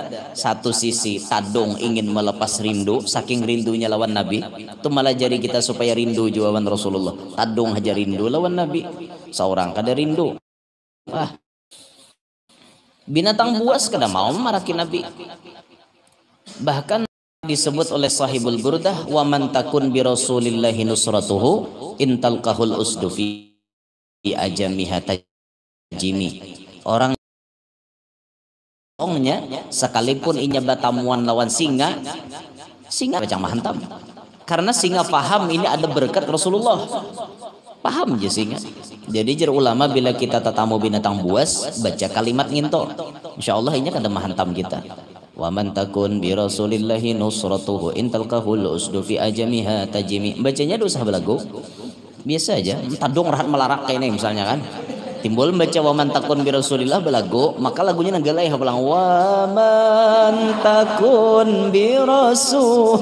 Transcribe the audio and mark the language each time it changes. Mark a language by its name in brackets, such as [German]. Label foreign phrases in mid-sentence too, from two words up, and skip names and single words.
[Banjar] Satu sisi tadung ingin melepas rindu, saking rindunya lawan Nabi. Itu melajari kita supaya rindu juga lawan Rasulullah. Tadung aja rindu lawan Nabi. Seorang kada rindu. Binatang buas kada mau maraki Nabi. Bahkan disebut oleh Sahibul Burdah, [Arabic] ومن تكن برسول الله نصرته إن تلقه الأسد في آجامها تجم. [Banjar] Orang ongnya sekalipun inya batamuan lawan singa bacang mahantam. Karena singa paham ini ada berkat Rasulullah. Paham aja singa. Jadi jer ulama bila kita tatamu binatang buas baca kalimat nginto, insyaallah ini kada mahantam kita. [Arabic] ومن تكن برسول الله نصرته إن تلقه الأسد في آجامها تجم. [Banjar] Bacanya dosa belagu. Biasa aja, tadung rahat melarak kayak ini misalnya kan. Timbul baca [Arabic] ومن تكن برسول الله [Banjar] belagu, maka lagunya nanggalai hapulang [Arabic] ومن تكن برسول.